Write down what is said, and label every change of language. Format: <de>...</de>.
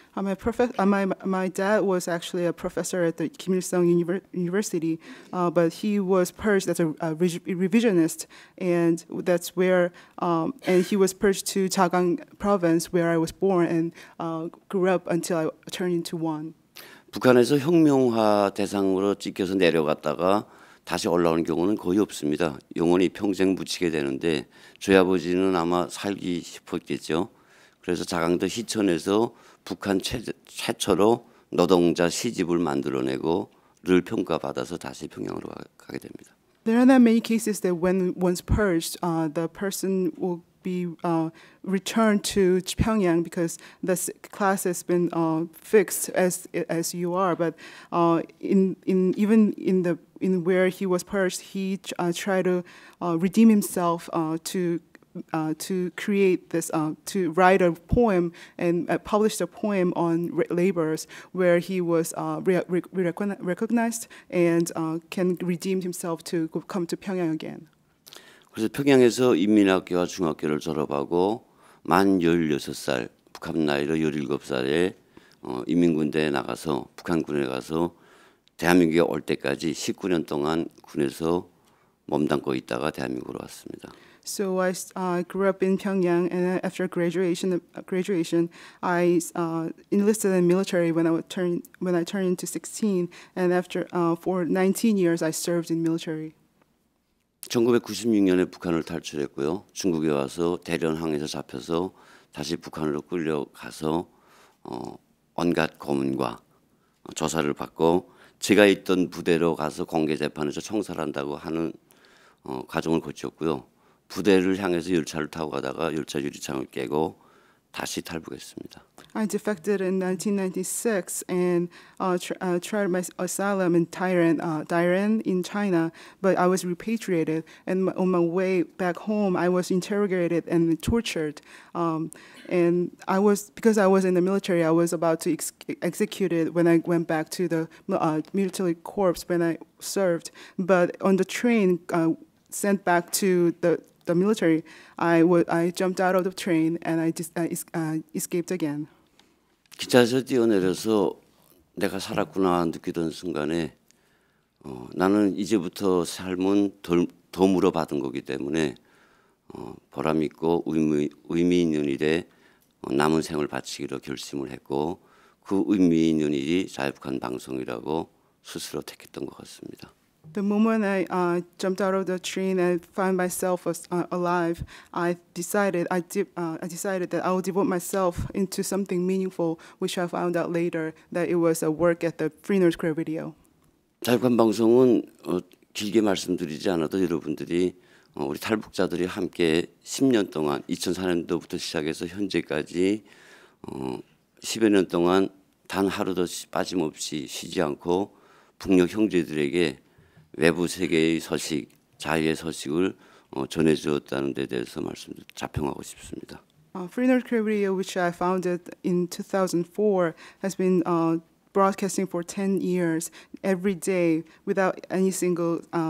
<en>My dad was actually a professor at the Kim Il-sung University, but he was purged as a revisionist, and that's where and he was purged to Jagang province where I was born and grew up until I turned into one.</en> <ko>북한에서 혁명화 대상으로 찍혀서 내려갔다가 다시 올라오는 경우는 거의 없습니다. 영원히 평생 묻히게 되는데 저희 아버지는 아마 살기 싶었겠죠. 그래서 자강도 희천에서 북한 최초로 노동자 시집을 만들어내고 를 평가받아서 다시 평양으로 가게 됩니다.</ko> <en>There are not many cases that when once purged, the person will be returned to Pyongyang because the class has been fixed as you are. But even in where he was purged, he tried to redeem himself to create this, to write a poem and publish a poem on laborers where he was recognized and can redeem himself to come to Pyongyang again.</en> <ko>그래서 평양에서 인민학교와 중학교를 졸업하고 만 16살, 북한 나이로 17살에 인민군대에 나가서 북한군에 가서 대한민국에 올 때까지 19년 동안 군에서 몸담고 있다가 대한민국으로 왔습니다.</ko> <en>So I grew up in Pyongyang, and after graduation, I enlisted in the military when I turned into 16, and after for 19 years I served in military.</en> <ko>1996년에 북한을 탈출했고요. 중국에 와서 대련항에서 잡혀서 다시 북한으로 끌려가서 온갖 고문과 조사를 받고 제가 있던 부대로 가서 공개 재판에서 총살한다고 하는 과정을 거쳤고요. 부대를 향해서 열차를 타고 가다가 열차 유리창을 깨고 다시 탈북했습니다.</ko> <en>I defected in 1996 and tried my asylum in Dairen in China, but I was repatriated. And on my way back home, I was interrogated and tortured. And because I was in the military, I was about to executed when I went back to the military corps when I served. But on the train sent back to the military, I jumped out of the train and I escaped again.</en> <ko>기차에서 뛰어내려서 내가 살았구나 느끼던 순간에 나는 이제부터 삶은 더 물어받은 거기 때문에 보람 있고 의미 있는 일에 남은 생을 바치기로 결심을 했고 그 의미 있는 일이 자유북한 방송이라고 스스로 택했던 것 같습니다.</ko> <en>The moment I jumped out of the train and found myself alive, I decided that I will devote myself into something meaningful, which I found out later that it was a work at the Free North Korea video.</en> <ko>자유북한 방송은 길게 말씀드리지 않아도 여러분들이 우리 탈북자들이 함께 10년 동안 2004년도부터 시작해서 현재까지 10여 년 동안 단 하루도 빠짐없이 쉬지 않고 북녘 형제들에게 외부 세계의 소식, 자유의 소식을 전해주었다는 데 대해서 자평하고 싶습니다.</ko> <en>Free North Korea Radio, which I founded in 2004, has been broadcasting for 10 years every day without any single</en>